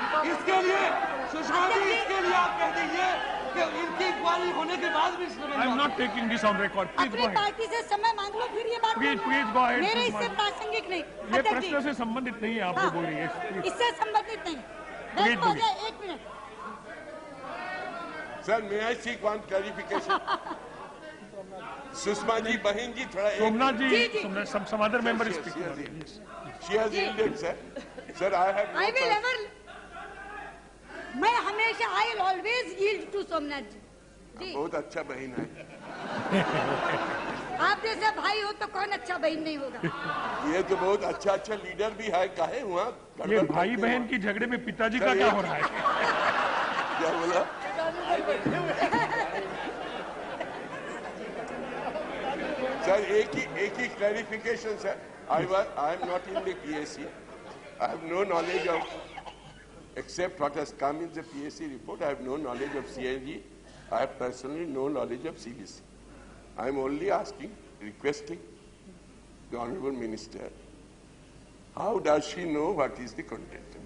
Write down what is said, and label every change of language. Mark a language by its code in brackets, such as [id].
[hi] इसके लिए सुषमा जी, इसके लिए आप कह दीजिए कि इनकी इंक्वायरी होने के बाद minister. [en] I am not taking this on record. [hi] अपनी पार्टी से समय मांग लो, फिर ये बात [en] Please go ahead. [hi] मेरे इससे प्रासंगिक नहीं, ये प्रश्न से संबंधित नहीं है, आप जो बोल रही है इससे संबंधित नहीं। एक minute [en] Sir, may I seek one clarification? [hi] Sushma ji, बहन जी, थोड़ा [en] Somnath ji, some other member is speaking. She has yielded, sir. Sir, I have. I will ever. [hi] मैं हमेशा [en] I will always yield to Somnath ji. [hi] बहुत अच्छा बहन है। आप जैसा भाई हो तो कौन अच्छा बहन नहीं होगा? ये तो बहुत अच्छा लीडर भी है। काहे हुआ? ये भाई बहन की झगड़े में पिताजी का क्या हो रहा है? क्या बोला? सर, एक ही clarification sir. [en] I am not in the PSC. I have no knowledge of, except what has come in the PSC report. I have no knowledge of CIG. I have personally no knowledge of CBC. I am only asking, requesting the Honorable Minister, how does she know what is the content?